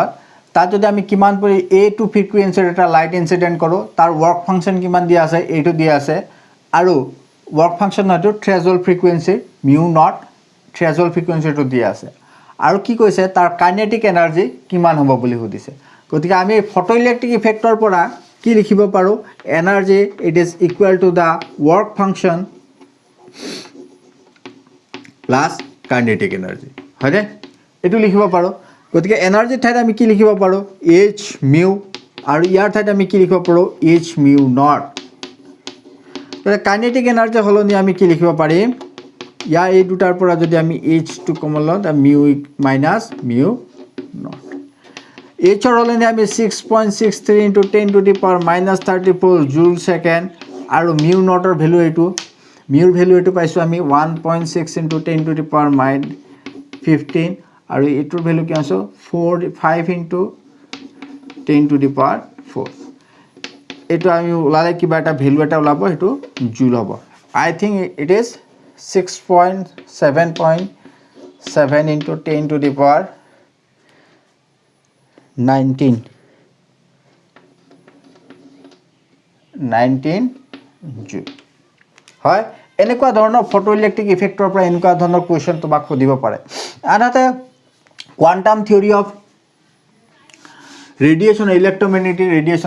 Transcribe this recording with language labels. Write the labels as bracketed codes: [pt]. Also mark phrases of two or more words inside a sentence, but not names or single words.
[as] তার যদি আমি কিমান পৰি a2 ফ্রিকোয়েন্সিৰ এটা [en] light incident [as] কৰো তাৰ [en] work function [as] কিমান দিয়া আছে এইটো দিয়া আছে আৰু [en] work function [as] হয়তো [en] threshold frequency mu not threshold [as] ফ্রিকোয়েন্সিটো দিয়া আছে আৰু কি কৈছে তাৰ [en] kinetic energy [as] কিমান হ'ব বুলি সুধিছে গতিকে আমি [en] photo electric [as] ইফেক্টৰ পৰা কি লিখিব পাৰো [en] energy it is equal to the work function [as] প্লাস [en] kinetic energy [as] হয়নে এটু লিখিব পাৰো গতিকে এনার্জি ঠাইত আমি কি লিখিব পাৰো h মিউ আৰু ইয়াৰ ঠাইত আমি কি লিখিব পাৰো h মিউ নট গতিকে [en] kinetic energy [as] হলনি আমি কি লিখিব পাৰিম ইয়া এই দুটাৰ পৰা যদি আমি h টু কমন লওঁ তা [en] mu minus mu not [as] h ৰ হলনি আমি [en] 6.63 into 10 to the power minus 34 joule second [as] আৰু মিউ নটৰ ভ্যালু এটো মিউৰ ভ্যালু এটো পাইছো আমি [en] 1.6 into 10 to the power minus 15 [as] আৰু এটোৰ ভ্যালু কি আছে [en] 5 into 10 to the power 4 [as] এটো আমি উলালে কিবা এটা ভ্যালু এটা উলাব এটো জুল হ'ব [en] I think it is 6.7.7 into 10 to the power 19 [as] জুল হয় এনেকুৱা ধৰণৰ [en] photo electric [as] ইফেক্টৰ পৰা এনেকুৱা ধৰণৰ কোৱেশ্চন তোমাক খুদিব পাৰে আনহাতে [en] quantum theory of radiation electromagnetic radiation